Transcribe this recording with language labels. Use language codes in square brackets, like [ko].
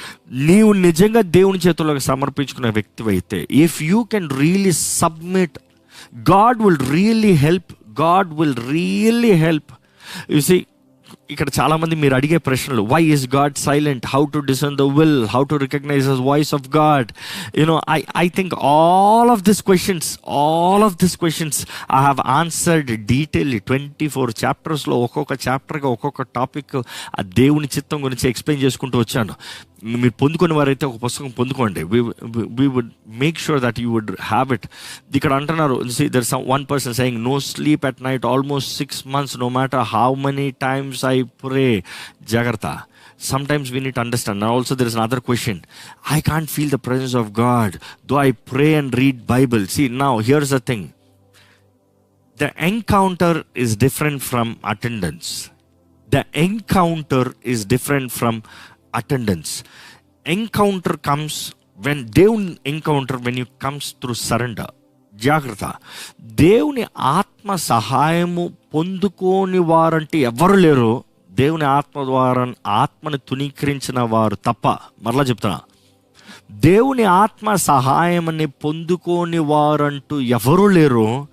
[te] నీవు నిజంగా దేవుని చేతుల్లోకి సమర్పించుకున్న వ్యక్తి అయితే, [en] If you can really submit, God will really help. God will really help. You see, [te] ఇక్కడ చాలామంది మీరు అడిగే ప్రశ్నలు, [en] Why is God silent, how to discern the will, how to recognise the voice of God. I think all of these questions I have answered detailedly. [te] 24 చాప్టర్స్లో ఒక్కొక్క చాప్టర్గా ఒక్కొక్క topic ఆ దేవుని చిత్తం గురించి ఎక్స్ప్లెయిన్ చేసుకుంటూ వచ్చాను. మీరు పొందుకునే వారైతే ఒక పుస్తకం పొందుకోండి. [en] we would make sure that you would have it. [te] ఇక్కడ అంటున్నారు, [en] see, there's one person saying no sleep at night almost 6 months, no matter how many times I pray. Jagrata, sometimes we need to understand. And also there is another question, I can't feel the presence of God though I pray and read Bible. See, now here's the thing, the encounter is different from attendance. The encounter is different from attendance. Encounter comes when దేవుని encounter when you comes through surrender. [te] జాగ్రత్త, దేవుని ఆత్మ సహాయము పొందుకోని వారంటే ఎవరు లేరు. దేవుని ఆత్మ ద్వారా ఆత్మని తునీకరించిన వారు తప్ప. మరలా చెప్తున్నా, దేవుని ఆత్మ సహాయమని పొందుకోని వారంటూ ఎవరు లేరు.